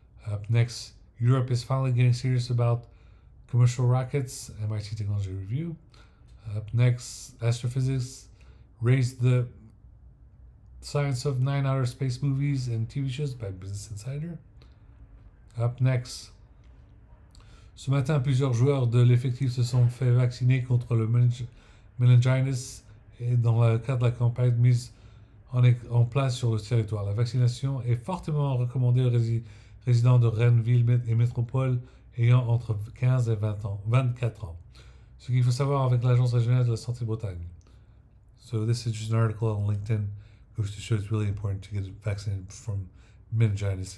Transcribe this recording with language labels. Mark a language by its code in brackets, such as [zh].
[en] Up next, Europe is finally getting serious about commercial rockets. MIT Technology Review. Up next, astrophysics raised the science of 9 outer space movies and TV shows by Business Insider. Up next, [fr] ce matin, plusieurs joueurs de l'effectif se sont fait vacciner contre le meningitis et dans le cadre de la campagne mise en place sur le territoire. La vaccination est fortement recommandée aux résidents de Rennes, ville et métropole ayant entre 15 et 24 ans. Ce qu'il faut savoir avec l'Agence régionale de la santé Bretagne. [en] So this is just an article on LinkedIn. Goes to show it's really important to get vaccinated from meningitis.